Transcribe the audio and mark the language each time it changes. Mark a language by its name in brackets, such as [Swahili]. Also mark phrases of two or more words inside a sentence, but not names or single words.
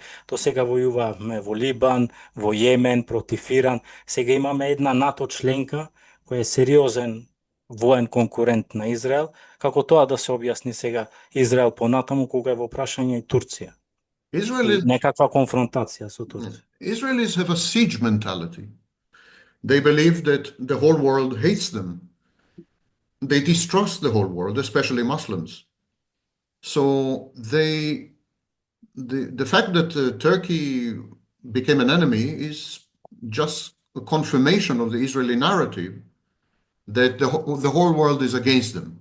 [Macedonian] То сега војуваме во Либан, во Јемен, против Иран. Сега имаме една НАТО членка која е сериозен воен конкурент на Израел. Како тоа да се објасни сега Израел понатаму кога е во прашање и Турција? [English] Israelis, [Macedonian] И некаква конфронтација со Турција. [English] Israelis have a siege mentality. They believe that the whole world hates them. They distrust the whole world, especially Muslims. So the fact that Turkey became an enemy is just a confirmation of the Israeli narrative that the whole world is against them.